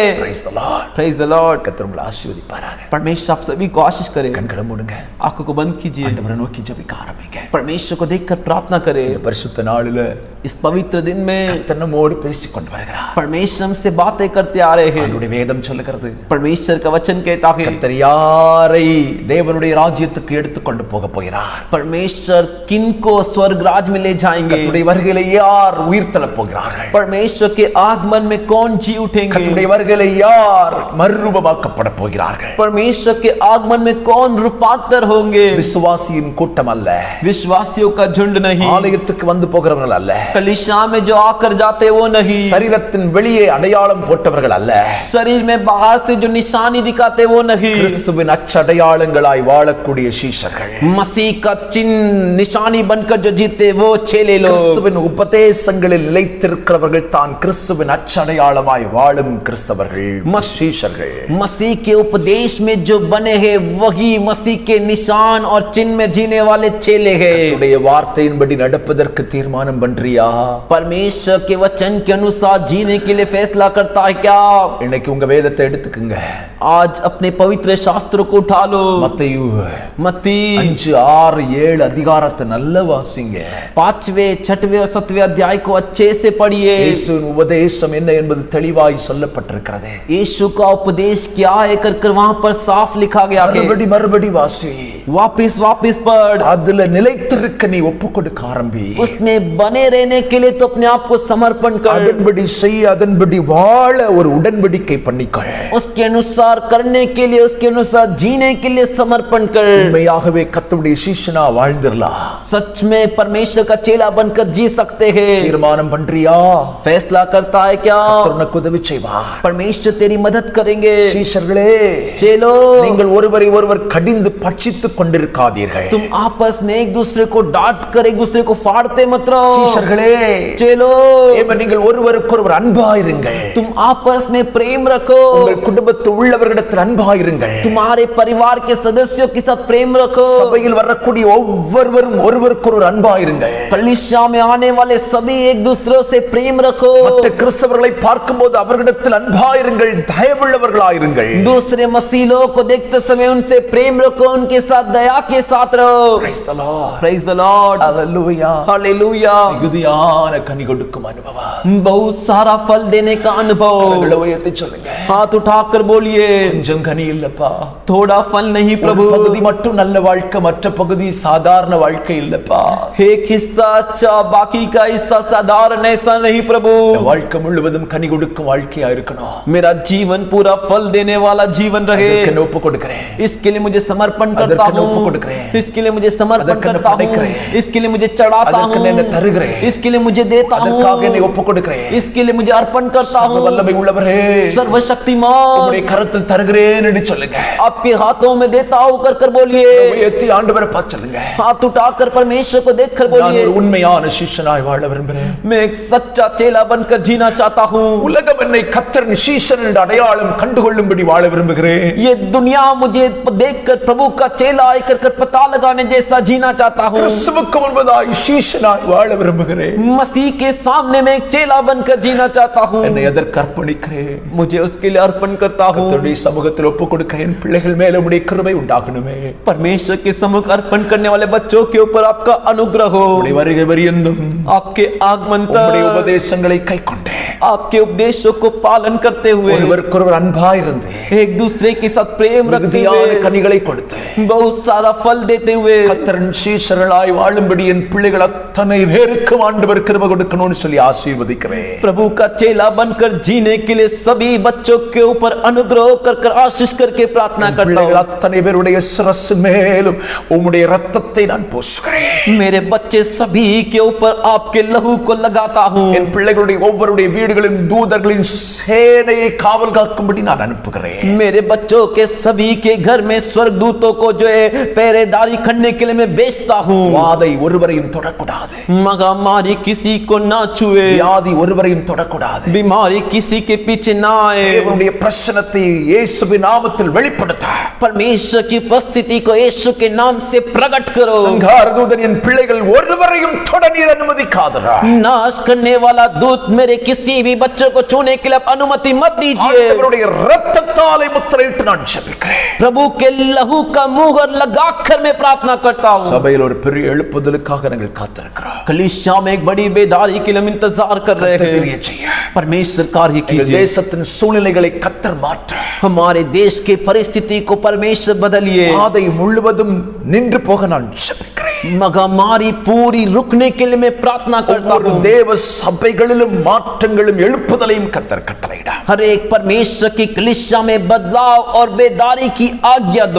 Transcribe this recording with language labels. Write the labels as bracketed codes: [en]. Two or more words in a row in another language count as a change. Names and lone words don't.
[en] Praise the Lord. Praise the Lord। [ta] கர்த்தர் உங்களை ஆசீர்வதிப்பாராக. [hi] परमेश्वर आप सभी को आशीष करे। [ta] கண்களை மூடுங்க. [hi] आंखों को बंद कीजिए। [ta] ஆண்டவரை நோக்கி ஜெபிக்க ஆரம்பிங்க. [hi] परमेश्वर को देखकर प्रार्थना करें। [ta] இந்த பரிசுத்த நாளில [hi] इस पवित्र दिन में [ta] கர்த்தர் நம்மோடு பேசிக் கொண்டு வருகிறார். [hi] परमेश्वर हमसे बातें करते आ रहे हैं। [ta] அவருடைய வேதம் சொல்லுகிறது, [hi] परमेश्वर का वचन कहता है [ta] கர்த்தர் யாரை தேவனுடைய ராஜ்யத்துக்கு எடுத்துக்கொண்டு போக போகிறார். [hi] परमेश्वर किनको स्वर्ग राज में ले जाएंगे। [ta] கர்த்தருடைய வருகையிலே யார் உயிர் தள்ளப் போகிறார்கள்? [hi] परमेश्वर के आगमन में कौन जी उठेंगे। [ta] கர்த்தருடைய வருகையிலே யார் மறுரூபமாக்கப்பட போகிறார்கள்? [hi] परमेश्वर के आगमन में कौन रूपांतर होंगे। [ta] விசுவாசியின் கூட்டம் அல்ல, [hi] विश्वासियों का झुंड नहीं। [ta] ஆலயத்துக்கு வந்து போகிறவர்கள் அல்ல, [hi] कलीसिया में जो आकर जाते वो नहीं। [ta] சரீரத்தின் வெளியே அடையாளம் போட்டவர்கள் அல்ல, [hi] शरीर में बाहर से जो निशानी दिखाते वो नहीं। [ta] கிறிஸ்துவின் அச்சடையாளங்களாய் வாழக்கூடிய சீஷர்கள், [hi] मसीह का चिन्ह निशानी बनकर जो जीते वो चेले लोग। [ta] கிறிஸ்துவின் உபதேசங்களில் நிலைத்திருக்கிறவர்கள் தான் கிறிஸ்துவின் அச்சடையாளமாய் வாழும் கிறிஸ்தவர்கள், சீஷர்கள். [hi] मसीह के उपदेश में जो बने हैं वही मसीह के निशान और चिन्ह में जीने वाले चेले हैं। [ta] கர்த்தருடைய வார்த்தையின்படி நடப்பதற்கு தீர்மானம் பண்றியா? [hi] परमेश्वर के वचन के अनुसार जीने के लिए फैसला करता है क्या? [ta] இன்னைக்கு உங்க வேதத்தை எடுத்துக்குங்க. [hi] आज अपने पवित्र शास्त्र को उठा लो। [ta] மத்தேயு [hi] मत्ती [ta] 5, 6, 7 அதிகாரத்தை நல்லா வாசிங்க. [hi] 5वें, 6वें और 7वें अध्याय को अच्छे से पढ़िए। [ta] இயேசுவின் உபதேசம் என்ன என்பது தெளிவாய் சொல்லப்பட்டிருக்கிறது. [hi] यीशु का उपदेश क्या है कर वहां पर साफ लिखा गया है। [ta] மறுபடி வாசி. [hi] वापिस पढ़। [ta] அதுல நிலைத்திருக்க நீ ஒப்பு கொடுக்க ஆரம்பி. [hi] उसमें बने रहने के लिए तो अपने आप को समर्पण कर। [ta] அதன்படி செய், அதன்படி வாழ ஒரு உடன்படிக்கை பண்ணிக்கொள். [hi] उसके अनुसार करने के लिए, उसके अनुसार जीने के लिए समर्पण कर। [ta] உண்மையாகவே கர்த்தருடைய சீஷனா வாழ்ந்திரலாம். [hi] सच में परमेश्वर का चेला बनकर जी सकते हैं। [ta] தீர்மானம் பண்றியா? [hi] फैसला करता है क्या? [ta] கர்த்தர் உனக்கு உதவி செய்வார். [hi] परमेश्वर तेरी मदद करेंगे। [ta] சீஷர்களே, [hi] चेलो, [ta] நீங்கள் ஒருவரை ஒருவர் கடிந்து பட்சித்துக் கொண்டிருக்காதீர்கள். [hi] तुम आपस में एक दूसरे को डांट कर एक दूसरे को फाड़ते मत रहो। [ta] சீஷர்களே, [hi] चेलो, [ta] நீங்கள் ஒருவருக்கொருவர் அன்பாயிருங்கள். [hi] तुम आपस में प्रेम रखो। [ta] உங்கள் குடும்பத்தில் உள்ளவர்களிடத்தில் அன்பாயிருங்கள். [hi] तुम्हारे परिवार के सदस्यों के साथ प्रेम रखो। [ta] சபையில் வரக்கூடிய ஒவ்வொருவரும் ஒருவருக்கொருவர் அன்பாயிருங்கள். [hi] कलीसिया में आने वाले सभी एक दूसरे से प्रेम रखो। [ta] மற்ற கிறிஸ்தவர்களை பார்க்கும்போது அவர்களிடத்தில் அன்பாயிருங்கள், தயவுள்ளவர்களாயிருங்கள். [hi] दूसरे मसीहों को देखते समय उनसे प्रेम रखो, उनके साथ दया के साथ रहो। [en] Praise the Lord. Praise the Lord. Hallelujah. Hallelujah. [ta] மிகுதியான கனி கொடுக்கும் அனுபவம். [hi] बहुत सारा फल देने का अनुभव। [ta] கரங்களை உயர்த்தி சொல்லுங்க. [hi] हाथ उठाकर बोलिए, [ta] கொஞ்சம் கனி இல்லப்பா. [hi] थोड़ा फल नहीं प्रभु। [ta] ஒரு பகுதி மட்டும் நல்ல வாழ்க்கை, மற்ற பகுதி சாதாரண வாழ்க்கை இல்லப்பா. [hi] एक हिस्सा अच्छा, बाकी का हिस्सा साधारण, ऐसा नहीं प्रभु। [ta] வாழ்க்கை முழுவதும் கனி கொடுக்கும் வாழ்க்கையா இருக்கணும். [hi] मेरा जीवन पूरा फल देने वाला जीवन रहे। [ta] அதற்கு ஒப்பு கொடுக்கிறேன். [hi] इसके लिए मुझे समर्पण करता [ta] அதற்கு ஒப்பு [hi] हूँ। [ta] கொடுக்கிறேன். [hi] इसके लिए मुझे समर्पण [ta] அதற்கு [hi] करता हूँ। [ta] படைக்கிறேன். [hi] इसके लिए मुझे चढ़ाता [ta] அதற்கு [hi] हूँ। [ta] என்னை தருகிறேன். [hi] इसके लिए मुझे देता हूँ। [ta] அதற்காக என்னை ஒப்பு கொடுக்கிறேன். [hi] इसके लिए मुझे अर्पण करता [ta] சர்வ [hi] हूँ। [ta] வல்லமை உள்ளவரே, [hi] सर्वशक्तिमान, [ta] உம்முடைய கரத்தில் தருகிறேன் என்று சொல்லுங்க. [hi] आपके हाथों में देता हूँ कर कर बोलिए। [ta] உயர்த்தி ஆண்டவரை பார்த்து சொல்லுங்க. [hi] हाथ उठाकर परमेश्वर को देख कर [ta] நான் [hi] बोलिए, [ta] ஒரு உண்மையான சிஷ்யனாய் வாழ விரும்புகிறேன். [hi] मैं एक सच्चा चेला बनकर जीना चाहता हूँ। [ta] உலகம் என்னை கர்த்தரின் சீஷன் என்ற அடையாளம் கண்டுகொள்ளும்படி வாழ விரும்புகிறேன். [hi] ये दुनिया मुझे देखकर प्रभु का चेला आकर कर पता लगाने जैसा जीना चाहता हूँ। [ta] கிறிஸ்துவுக்கு முன்பதாய் சீஷனாய் வாழ விரும்புகிறேன். [hi] मसीह के सामने मैं एक चेला बनकर जीना चाहता हूँ। [ta] என்னை அதற்கு அர்ப்பணிக்கிறேன். [hi] मुझे उसके लिए अर्पण करता हूँ। [ta] கர்த்தருடைய சமூகத்தில் ஒப்பு கொடுக்க என் பிள்ளைகள் மேல உம்முடைய கிருபை உண்டாகணுமே. [hi] परमेश्वर के सम्मुख अर्पण करने वाले बच्चों के ऊपर आपका अनुग्रह हो। [ta] உம்முடைய வருகை பரியந்தம் [hi] आपके आगमन [ta] உம்முடைய [hi] तक [ta] உபதேசங்களை கைக்கொண்டே [hi] आपके उपदेशों को पालन करते हुए [ta] ஒருவருக்கொருவர் அன்பாயிருந்து [hi] एक दूसरे के साथ प्रेम रखते [ta] மிகுதியான [hi] हुए [ta] கனிகளை கொடுத்து [hi] बहुत सारा फल देते हुए [ta] கர்த்தரின் சீஷர்களாய் வாழும்படி என் பிள்ளைகள் அத்தனை பேருக்கும் ஆண்டவர் கிருபை கொடுக்கணும்னு சொல்லி ஆசீர்வதிக்கிறேன். [hi] प्रभु का चेला बनकर जीने के लिए सभी बच्चों के ऊपर अनुग्रह कर आशीष करके प्रार्थना करता [ta] பிள்ளைகள் [hi] हूँ। [ta] அத்தனை பேருடைய சிரசு மேலும் உம்முடைய இரத்தத்தை நான் பூசுகிறேன். [hi] मेरे बच्चे सभी के ऊपर आपके लहू को लगाता हूँ। [ta] என் பிள்ளைகளுடைய ஒவ்வொருடைய வீடுகளின் தூதர்களின் சேனையை காவல் காக்கும்படி நான் அனுப்புகிறேன். [hi] मेरे बच्चों के सभी के घर में स्वर्गदूतों को जो है पहरेदारी करने के लिए मैं भेजता हूँ। [ta] வாதை ஒருவரையும் தொடக்கூடாது. [hi] महामारी किसी को ना छुए, [ta] வியாதி ஒருவரையும் தொடக்கூடாது. [hi] बीमारी किसी के पीछे ना आए। [ta] தேவனுடைய பிரசன்னத்தை இயேசுவின் நாமத்தில் வெளிப்படுத்த [hi] परमेश्वर की उपस्थिति को यीशु के नाम से प्रकट करो। [ta] சங்கார தூதன் என் பிள்ளைகள் ஒருவரையும் தொட நீர் அனுமதிக்காதரா. [hi] नाश करने वाला दूत मेरे किसी भी बच्चों को छूने के लिए अनुमति मत दीजिए। [ta] ஆண்டவருடைய இரத்தத்தாலே முத்திரையிட்டு நான் ஜெபிக்கிறேன். [hi] प्रभु के लहू का मुहर लगाकर मैं प्रार्थना करता हूँ। [ta] சபையில் ஒரு பெரிய எழுப்புதலுக்காக நாங்கள் காத்திருக்கிறோம். [hi] कलीसिया में एक बड़ी बेदारी के लिए हम इंतजार कर रहे हैं। [ta] கிரியை செய்ய [hi] परमेश्वर कार्य [ta] எங்கள் [hi] कीजिए। [ta] தேசத்தின் சூழ்நிலைகளை கர்த்தர் மாற்ற [hi] हमारे देश के परिस्थिति को परमेश्वर बदलिए। [ta] பாதை முழுவதும் நின்று போக நான் ஜெபிக்கிறேன். [hi] महामारी पूरी रुकने के लिए मैं प्रार्थना करता [ta] ஒவ்வொரு [hi] हूँ। [ta] தேவ சபைகளிலும் மாற்றங்களும் எழுப்புதலையும் கர்த்தர் கட்டளையிட [hi] हर एक परमेश्वर की कलीसिया में बदलाव और बेदारी की आज्ञा दो।